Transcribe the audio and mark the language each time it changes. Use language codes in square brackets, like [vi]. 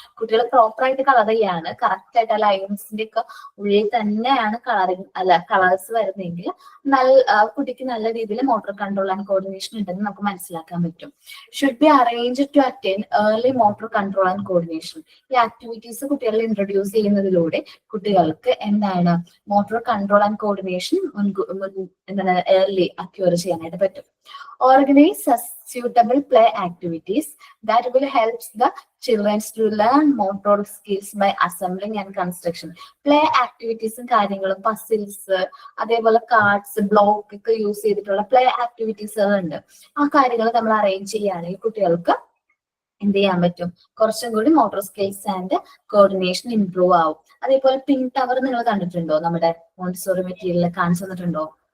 [ml] കുട്ടികൾ പ്രോപ്പർ ആയിട്ട് കളർ ചെയ്യാണ്, കറക്റ്റ് ആയിട്ട് ആ ലൈൻസിന്റെ ഒക്കെ ഉള്ളിൽ തന്നെയാണ് കളേഴ്സ് വരുന്നതെങ്കിൽ കുട്ടിക്ക് നല്ല രീതിയിൽ [en] motor control and coordination [ml] ഉണ്ടെന്ന് നമുക്ക് മനസ്സിലാക്കാൻ പറ്റും. [en] Should be arrange to attain early motor control and coordination. [ml] ഈ ആക്ടിവിറ്റീസ് കുട്ടികളിൽ ഇൻട്രൊഡ്യൂസ് ചെയ്യുന്നതിലൂടെ കുട്ടികൾക്ക് എന്താണ് മോട്ടോർ കൺട്രോൾ ആൻഡ് കോർഡിനേഷൻ എന്താണ് ഏർലി അക്യൂർ ചെയ്യാനായിട്ട് പറ്റും. [en] Organise suitable play activities that will help the children to learn motor skills by assembling and construction. [ml] Play activities കാര്യങ്ങളും puzzles അതേപോലെ കാർഡ്സ് ബ്ലോക്ക് ഒക്കെ യൂസ് ചെയ്തിട്ടുള്ള പ്ലേ ആക്ടിവിറ്റീസ് ഉണ്ട്. ആ കാര്യങ്ങൾ നമ്മൾ അറേഞ്ച് ചെയ്യുകയാണെങ്കിൽ കുട്ടികൾക്ക് എന്ത് ചെയ്യാൻ പറ്റും, കുറച്ചും കൂടി [en] motor skills and coordination [ml] improve ആവും. അതേപോലെ പിങ്ക് ടവർ നിങ്ങൾ കണ്ടിട്ടുണ്ടോ, നമ്മുടെ മോണ്ടിസോറി മെറ്റീരിയൽ കാണിച്ചു തന്നിട്ടുണ്ടോ?